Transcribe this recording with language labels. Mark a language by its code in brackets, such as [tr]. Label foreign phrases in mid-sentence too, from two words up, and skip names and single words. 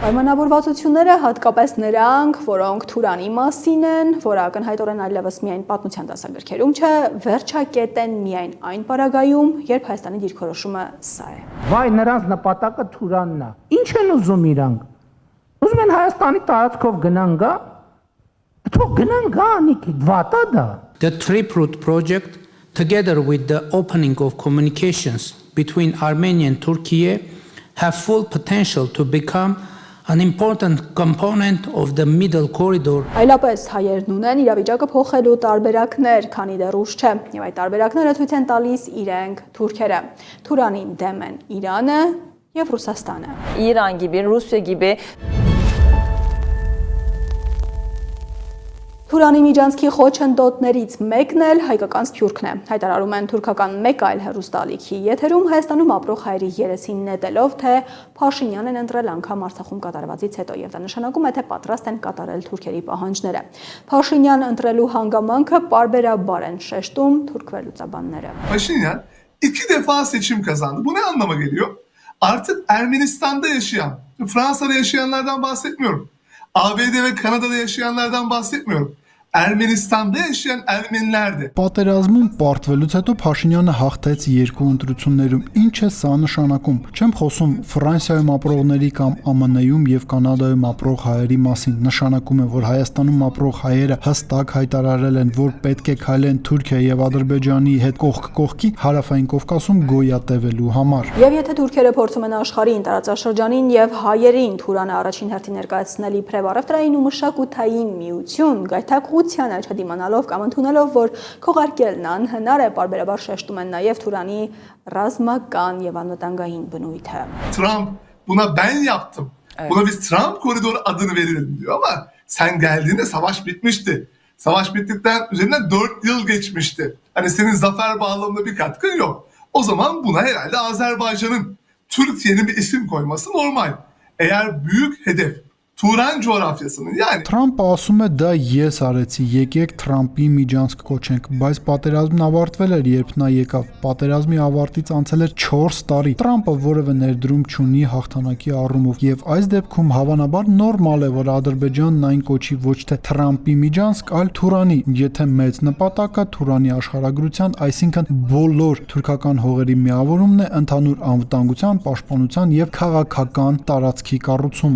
[hy] Պայմանավորվածությունները հատկապես նրանք, որոնք Թուրանի մասին են, որ ակնհայտորեն այլևս միայն պատմության դասագրքերում չէ, վերջակետ են միայն այն պարագայում, երբ Հայաստանի դիրքորոշումը սա է։ Վայ, նրանց նպատակը Թուրանն է։ Ինչ են ուզում իրանք։ Ուզում են Հայաստանի տարածքով գնան գա։ Թող գնան գա, նիկի, վատա դա։ [en] The Trip Route project, together with the opening of communications between Armenia and Turkey, have full potential to become an important component of the middle corridor. [hy] Այլապես հայերն ունեն իրավիճակը փոխելու տարբերակներ, քանի դեռ ուշ չէ, եւ այդ տարբերակները ցույց են տալիս իրենք թուրքերը։ Թուրանին դեմ են Իրանը եւ Ռուսաստանը։ [tr] İran gibi, Rusya gibi [hy] Թուրանի միջանցքի խոչընդոտներից մեկն էլ հայկական սփյուռքն է։ Հայտարարում են թուրքական մեկ այլ հեռուստաալիքի եթերում Հայաստանում ապրող հայերի երեսին նետելով, թե Փաշինյանն են ընտրել անգամ Արցախում կատարվածից հետո, եւ դա նշանակում է, թե պատրաստ են կատարել թուրքերի պահանջները։ Փաշինյան ընտրելու հանգամանքը պարբերաբար են շեշտում թուրք վերլուծաբանները։ [tr] Paşinyan 2 defa seçim kazandı. Bu ne anlama geliyor? Artık Ermenistan'da yaşayan, Fransa'da yaşayanlardan bahsetmiyorum. ABD ve Kanada'da yaşayanlardan bahsetmiyorum. Ermenistan'da yaşayan Ermenilerdi. [hy] Պատերազմում պարտվելուց հետո Փաշինյանը հաղթեց երկու ընտրություններում։ Ինչ է սա նշանակում։ Չեմ խոսում Ֆրանսիայում ապրողների կամ ԱՄՆ-ում եւ Կանադայում ապրող հայերի մասին։ Նշանակում է, որ Հայաստանում ապրող հայերը հստակ հայտարարել են, որ պետք է քայլեն Թուրքիա եւ Ադրբեջանի հետ կողք կողքի Հարավային Կովկասում գոյատևելու համար։ Եվ եթե թուրքերը փորձում են աշխարհին, տարածաշրջանին եւ հայերին Թուրանը առաջին հերթին ներկայացնել իբրև առևտրային ու մշակութային միություն, գայթակղությանը չդիմանալով կամ ընդունելով, որ քողարկելն անհնար է, պարբերաբար շեշտում են նաեւ Թուրանի ռազմական եւ անվտանգային բնույթը։ [tr] Trump buna ben yaptım. Evet. Buna biz Trump koridoru adını verelim diyor ama sen geldiğinde savaş bitmişti. Savaş bittikten üzerinden 4 yıl geçmişti. Hani senin zafer bağlamında bir katkın yok. O zaman buna herhalde Azerbaycan'ın, Türkiye'nin bir isim koyması normal. Eğer büyük hedef Turan coğrafyasının yani [hy] Թրամփը ասում է դա ես արեցի, եկեք Թրամփի միջանցք կոչենք, բայց պատերազմն ավարտվել էր, երբ նա եկավ։ Պատերազմի ավարտից անցել էր 4 տարի։ Թրամփը որևէ ներդրում չունի հաղթանակի առումով, եւ այս դեպքում հավանաբար նորմալ է, որ Ադրբեջանն այն կոչի ոչ թե Թրամփի միջանցք, այլ Թուրանի, եթե մեծ նպատակը Թուրանի աշխարհագրության, այսինքն բոլոր թուրքական հողերի միավորումն է ընդհանուր անվտանգության, պաշտպանության եւ քաղաքական տարածքի կառուցումը։